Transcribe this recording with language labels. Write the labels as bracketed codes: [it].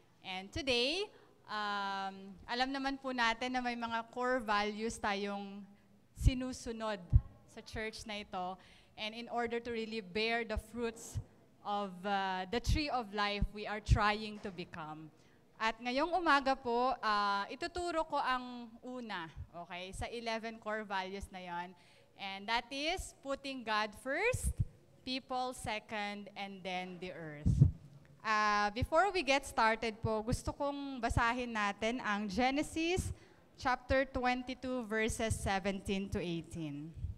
[en] And today, [tl] alam naman po natin na may mga core values tayong sinusunod sa church na ito. [en] And in order to really bear the fruits of the tree of life we are trying to become. [tl] At ngayong umaga po, ituturo ko ang una, okay, sa 11 core values na yon. [en] And that is putting God first, people second, and then the earth. Before we get started [tl] po, gusto kong basahin natin ang Genesis chapter 22 verses 17 to 18.